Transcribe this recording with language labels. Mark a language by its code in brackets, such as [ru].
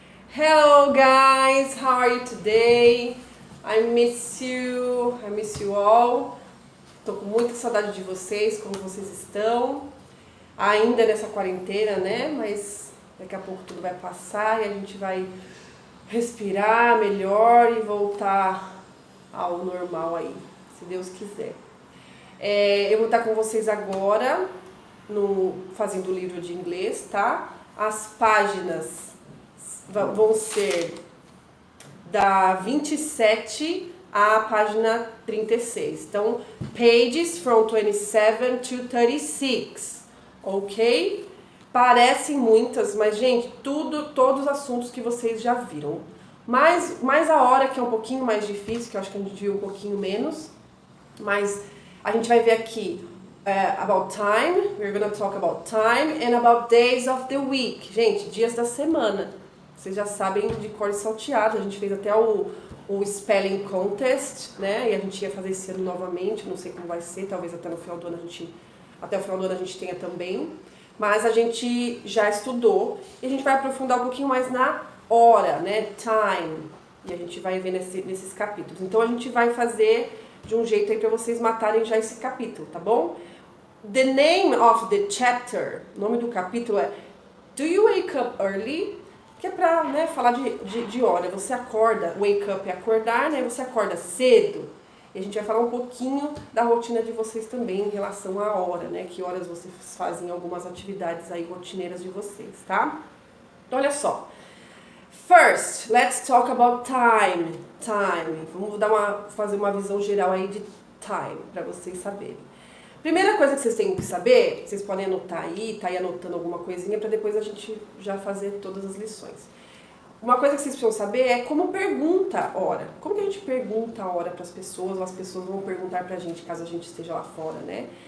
[en] Hello guys, how are you today? I miss you all. [pt] Tô com muita saudade de vocês, como vocês estão? Ainda nessa quarentena, né? Mas daqui a pouco tudo vai passar e a gente vai respirar melhor e voltar ao normal aí, se Deus quiser. Eu vou estar com vocês agora fazendo o livro de inglês, tá? As páginas vão ser da 27 à página 36. [en] Então, pages from 27 to 36, ok? [pt] Parecem muitas, mas, gente, todos os assuntos que vocês já viram. Mais a hora, que é um pouquinho mais difícil, que eu acho que a gente viu um pouquinho menos. Mas a gente vai ver aqui [en] about time, we're gonna talk about time, and about days of the week. [pt] Gente, dias da semana. Vocês já sabem de cor e salteado, a gente fez até o Spelling Contest, né? E a gente ia fazer esse ano novamente, não sei como vai ser, talvez até o final do ano a gente tenha também. Mas a gente já estudou e a gente vai aprofundar um pouquinho mais na hora, né? Time. E a gente vai ver nesses capítulos. Então a gente vai fazer de um jeito aí para vocês matarem já esse capítulo, tá bom? [en] The name of the chapter, [pt] o nome do capítulo é Do You Wake Up Early? Que é pra, né, falar de hora. Você acorda, wake up é acordar, né? Você acorda cedo. E a gente vai falar um pouquinho da rotina de vocês também em relação à hora, né? Que horas vocês fazem algumas atividades aí rotineiras de vocês, tá? Então, olha só. [en] First, let's talk about time. Time. [pt] Vamos fazer uma visão geral aí de time, para vocês saberem. Primeira coisa que vocês têm que saber, vocês podem anotar aí, tá aí anotando alguma coisinha para depois a gente já fazer todas as lições. Uma coisa que vocês precisam saber é como pergunta a hora. Como que a gente pergunta a hora para as pessoas, ou as pessoas vão perguntar pra gente caso a gente esteja lá fora, né?